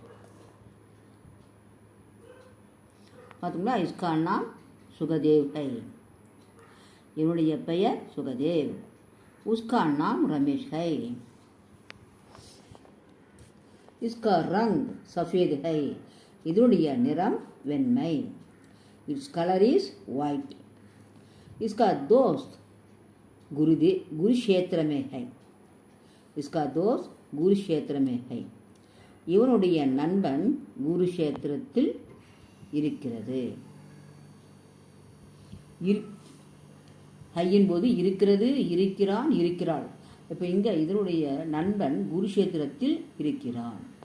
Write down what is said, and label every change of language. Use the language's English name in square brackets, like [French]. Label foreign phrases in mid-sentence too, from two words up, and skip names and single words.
[Tamil] பார்த்தீங்களா, [Hindi] इसका नाम सुखदेव है, [Tamil] என்னுடைய பெயர் சுகதேவ். [Hindi] उसका नाम रमेश है. इसका रंग सफ़ेद है, [Tamil] இதனுடைய நிறம் வெண்மை. [English] Its colour is white. [Hindi] इसका दोस्त குருஷேத்திர में है. इसका दोस्त குருஷேத்திர में है, [Tamil] இவனுடைய நண்பன் குருஷேத்திரத்தில் இருக்கிறது. ஹையின் போது இருக்கிறது, இருக்கிறான், இருக்கிறாள். இப்போ இங்கே இதனுடைய நண்பன் குருஷேத்திரத்தில் இருக்கிறான்.